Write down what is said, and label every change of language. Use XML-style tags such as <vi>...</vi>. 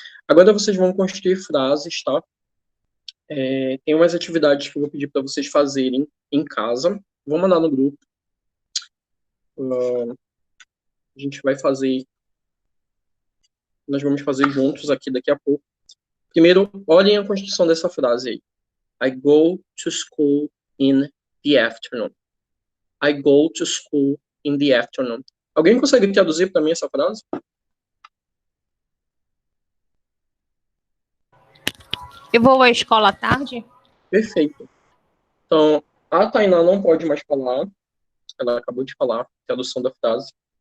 <pt>Agora vocês vão construir frases, tá? Tem umas atividades que eu vou pedir para vocês fazerem em casa. Vou mandar no grupo. A gente vai fazer. Nós vamos fazer juntos aqui daqui a pouco. Primeiro, olhem a construção dessa frase aí.</pt> <en>I go to school in the afternoon. I go to school in the afternoon.</en> <pt>Alguém consegue traduzir para mim essa frase? Eu vou à escola à tarde? Perfeito. Então, a Tainá não pode mais falar. Ela acabou de falar a tradução da frase.</pt>